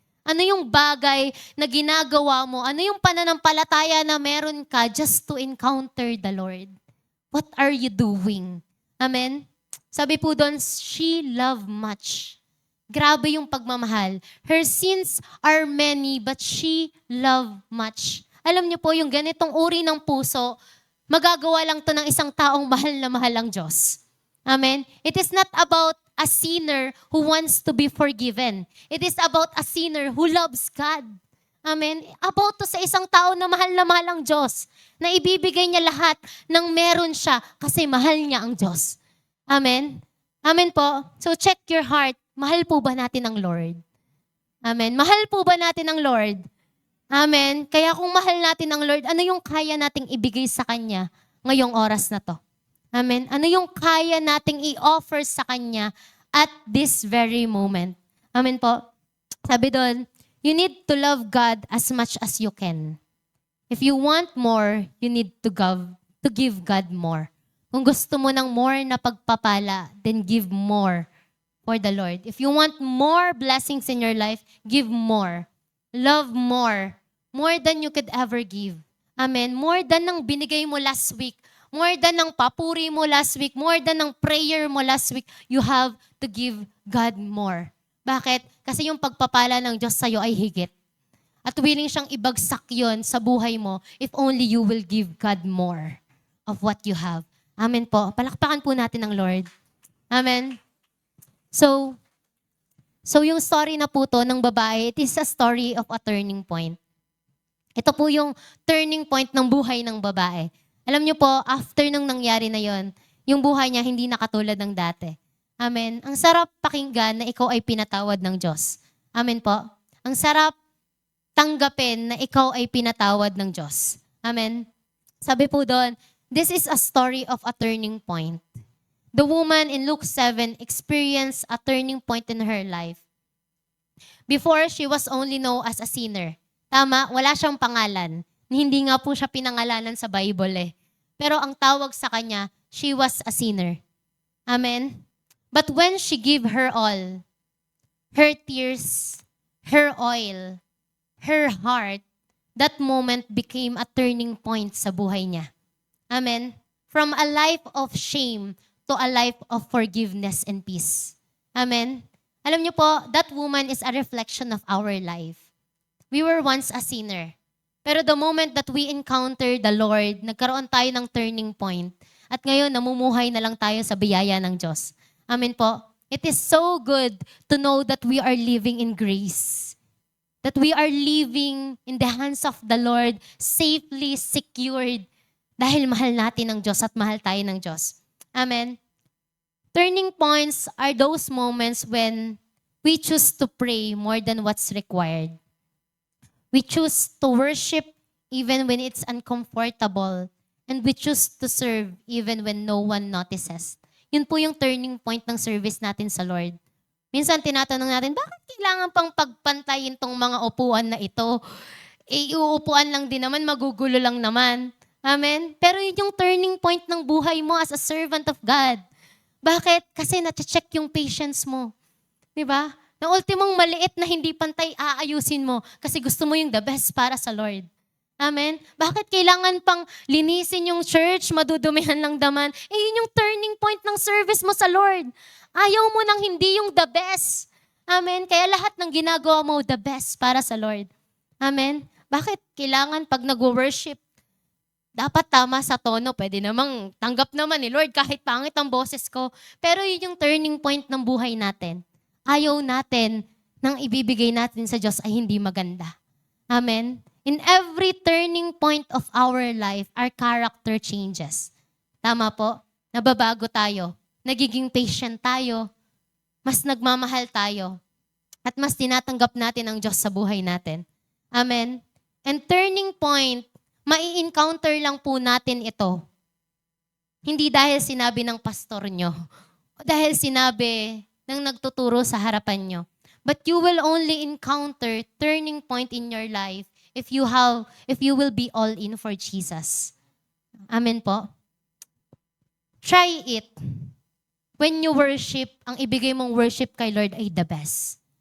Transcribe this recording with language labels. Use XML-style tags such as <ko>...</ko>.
<tl>Ano yung bagay na ginagawa mo? Ano yung pananampalataya na meron ka</tl> <en>just to encounter the Lord? What are you doing? Amen?</en> <tl>Sabi po doon,</tl> <en>she loved much.</en> <tl>Grabe yung pagmamahal.</tl> <en>Her sins are many, but she loved much.</en> <tl>Alam niyo po, yung ganitong uri ng puso, magagawa lang to ng isang taong mahal na mahal ang Diyos. Amen?</tl> <en>It is not about a sinner who wants to be forgiven. It is about a sinner who loves God. Amen?</en> <tl>About to sa isang tao na mahal ang Diyos, na ibibigay niya lahat ng meron siya kasi mahal niya ang Diyos. Amen? Amen po.</tl> <en>So check your heart.</en> <tl>Mahal po ba natin ang Lord? Amen? Mahal po ba natin ang Lord? Amen? Kaya kung mahal natin ang Lord, ano yung kaya nating ibigay sa Kanya ngayong oras na to? Amen? Ano yung kaya nating i-offer sa Kanya</tl> <en>at this very moment?</en> <tl>Amen po? Sabi doon,</tl> <en>you need to love God as much as you can. If you want more, you need to give God more.</en> <tl>Kung gusto mo ng more na pagpapala,</tl> <en>then give more for the Lord. If you want more blessings in your life, give more. Love more. More than you could ever give. Amen. More than ng binigay mo last week. More than ng papuri mo last week. More than ng prayer mo last week. You have to give God more.</en> <tl>Bakit? Kasi yung pagpapala ng Diyos sa'yo ay higit. At willing siyang ibagsak yon sa buhay mo</tl> <en>if only you will give God more of what you have.</en> <tl>Amen po. Palakpakan po natin ang Lord. Amen.</tl> <en>So</en> <tl>yung story na po to ng babae,</tl> <en>it is a story of a turning point.</en> <tl>Ito po yung turning point ng buhay ng babae. Alam niyo po, after nung nangyari na yon, yung buhay niya hindi na katulad ng dati. Amen. Ang sarap pakinggan na ikaw ay pinatawad ng Diyos. Amen po. Ang sarap tanggapin na ikaw ay pinatawad ng Diyos. Amen. Sabi po doon,</tl> <en>this is a story of a turning point. The woman in Luke 7 experienced a turning point in her life. Before, she was only known as a sinner.</en> <tl>Tama, wala siyang pangalan. Hindi nga po siya pinangalanan sa Bible eh. Pero ang tawag sa kanya,</tl> <en>she was a sinner.</en> <tl>Amen?</tl> <en>But when she gave her all, her tears, her oil, her heart, that moment became a turning point</en> <tl>sa buhay niya.</tl> <en>Amen? From a life of shame to a life of forgiveness and peace. Amen?</en> <tl>Alam niyo po,</tl> <en>that woman is a reflection of our life. We were once a sinner.</en> <tl>Pero</tl> <en>the moment that we encounter the Lord,</en> <tl>nagkaroon tayo ng</tl> <en>turning point.</en> <tl>At ngayon, namumuhay na lang tayo sa biyaya ng Diyos. Amen po.</tl> <en>It is so good to know that we are living in grace. That we are living in the hands of the Lord, safely secured.</en> <tl>Dahil mahal natin ng Diyos at mahal tayo ng Diyos. Amen.</tl> <en>Turning points are those moments when we choose to pray more than what's required. We choose to worship even when it's uncomfortable. And we choose to serve even when no one notices.</en> <tl>Yun po yung turning point ng service natin sa Lord. Minsan tinatanong natin, bakit kailangan pang pagpantayin tong mga upuan na ito? Uupuan lang din naman, magugulo lang naman. Amen? Pero yun yung turning point ng buhay mo</tl> <en>as a servant of God.</en> <tl>Bakit? Kasi na-check yung patience mo. Diba? Na ultimong maliit na hindi pantay, aayusin mo kasi gusto mo yung the best para sa Lord. Amen? Bakit kailangan pang linisin yung church, madudumihan ng daman? Yun yung turning point ng service mo sa Lord. Ayaw mo nang hindi yung the best. Amen? Kaya lahat ng ginagawa mo, the best para sa Lord. Amen? Bakit kailangan pag nag-worship, dapat tama sa tono, pwede namang tanggap naman ni Lord kahit pangit ang boses ko. Pero yun yung turning point ng buhay natin. Ayaw natin nang ibibigay natin sa Diyos ay hindi maganda. Amen?</tl> <en>In every turning point of our life, our character changes.</en> <tl>Tama po? Nababago tayo. Nagiging patient tayo. Mas nagmamahal tayo. At mas tinatanggap natin ang Diyos sa buhay natin. Amen? And turning point, mai-encounter lang po natin ito. Hindi dahil sinabi ng pastor nyo. O dahil sinabi ng nagtuturo sa harapan nyo.</tl> <en>But you will only encounter turning point in your life if you will be all in for Jesus.</en> <tl>Amen po.</tl> <en>Try it. When you worship,</en> <tl>ang ibigay mong worship kay Lord ay the best.</tl>